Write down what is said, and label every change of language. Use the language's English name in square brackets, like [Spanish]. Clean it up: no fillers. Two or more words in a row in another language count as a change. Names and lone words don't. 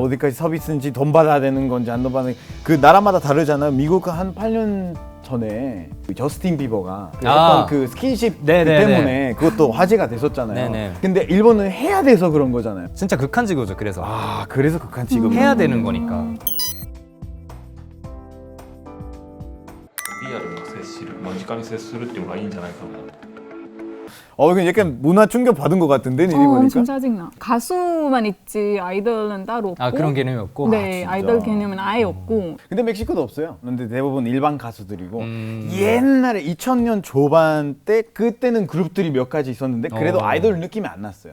[Korean] 어디까지 서비스인지 돈 받아야 되는 건지 안 돈 받아야 그 나라마다 다르잖아요. 미국 한 8년 전에 그 저스틴 비버가 어떤 그 스킨십 네네네. 때문에 그것도 화제가 됐었잖아요. 네네. 근데 일본은 해야 돼서 그런 거잖아요. 진짜 극한직업이죠. 그래서 그래서 극한 직업. 해야 되는 거니까. [Japanese] リアルな接する、間近に接するっていうのがいいんじゃないかな。 [Korean] 이건 약간 문화 충격 받은 것 같은데 일이 보니까. 엄청 짜증나. 가수만 있지 아이돌은 따로 없고. 그런 개념이 없고. 네, 아이돌 개념은 아예 없고. 근데 멕시코도 없어요. 근데 대부분 일반 가수들이고 옛날에 2000년 초반 때 그때는 그룹들이 몇 가지 있었는데 그래도 아이돌 느낌이 안 났어요.